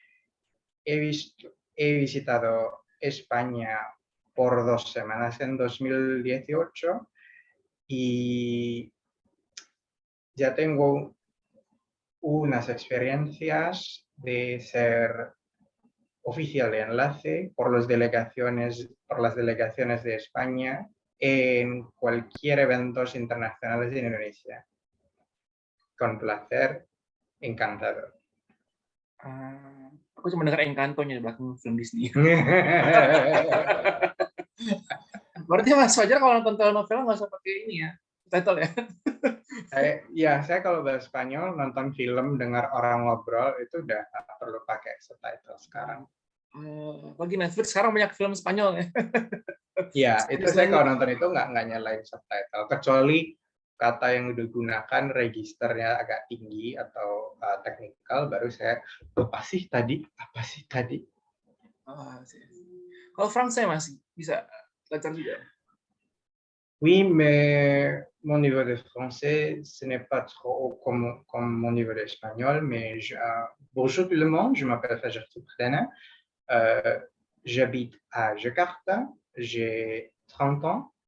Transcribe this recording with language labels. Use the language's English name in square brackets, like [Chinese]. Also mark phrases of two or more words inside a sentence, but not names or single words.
[Spanish] He visitado España por 2 semanas en 2018 y ya tengo unas experiencias de ser oficial de enlace por las delegaciones de España en cualquier eventos internacionales de Indonesia. Con placer, encantado. [Indonesian] Aku cuma dengar Encanto-nya di belakang film Disney. Berarti Mas Fajar kalau nonton telenovela nggak usah pakai ini ya, title ya. Saya kalau bahasa Spanyol nonton film dengar orang ngobrol itu udah nggak perlu pakai subtitle sekarang. Bagi Netflix sekarang banyak film Spanyol ya. Ya, itu saya kalau nonton itu nggak nyalain subtitle, kecuali kata yang digunakan registernya agak tinggi atau teknikal, baru saya apa sih tadi? Kalau Fransai masih bisa lancar juga. [French] Oui, mais mon niveau de français, ce n'est pas trop comme mon niveau d'espagnol, mais bonjour tout le monde, je m'appelle Fajar Toukhdana, j'habite à Jakarta, j'ai 30 ans,